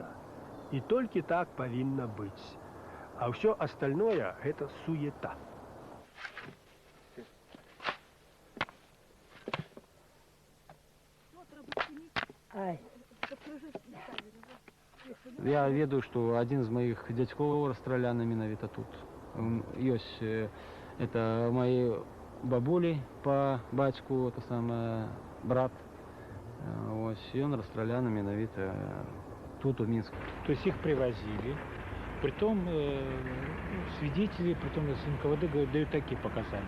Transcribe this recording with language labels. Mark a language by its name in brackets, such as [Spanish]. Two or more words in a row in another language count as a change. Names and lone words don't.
[Belarusian] І толькі так павінна быць. А ўсё астальное гэта суета. Я ведаю, [Russian] что один из моих дядьков расстреляны [Belarusian] менавіта тут. [Russian] Ёсць это мои бабули по бацьку, это самое брат. Ось, и он расстрелян [Belarusian] менавіта тут, [Russian] у Минске. То есть их привозили, притом свидетели, притом из НКВД дают такие показания.